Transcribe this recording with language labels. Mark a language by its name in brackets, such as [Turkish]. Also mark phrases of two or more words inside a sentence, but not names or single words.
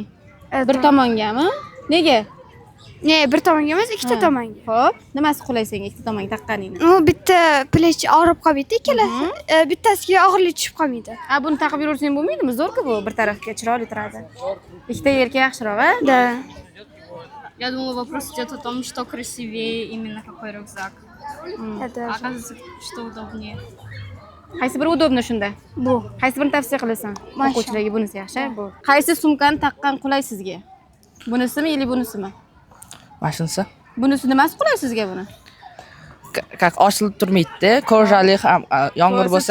[Uzbek] Bir tomongami? Nega? Ne, bir tomonga emas, ikkita tomonga. Xo'p, nimasi qulay senga ikkita tomonga taqqaningni? U bitta plech og'rib qolmaydi, ikkalasi. Bittasiga og'irlik tushib qolmaydi. Ha, buni taqib yursang bo'lmaydimi? Zo'r-ku bu, bir tarafga chiroyli turadi. Ikkita yelka yaxshiroq, a? [Russian] Да. Я думала, вопрос идет о том, что красивее именно какой рюкзак. Это А оказывается, что удобнее. [Uzbek] Qaysi biri udobni shunda? bu. Qaysi birini tavsiya qilasan? O'quvchilarga bunisi yaxshi, bu. Qaysi sumkani taqqan qulay sizga? Bunisimi yoki bunisimi? Mashinasi Bunisi nimasi qulay sizga buni? как ochilib turmaydi-da, ko'rjali ham yomg'ir bo'lsa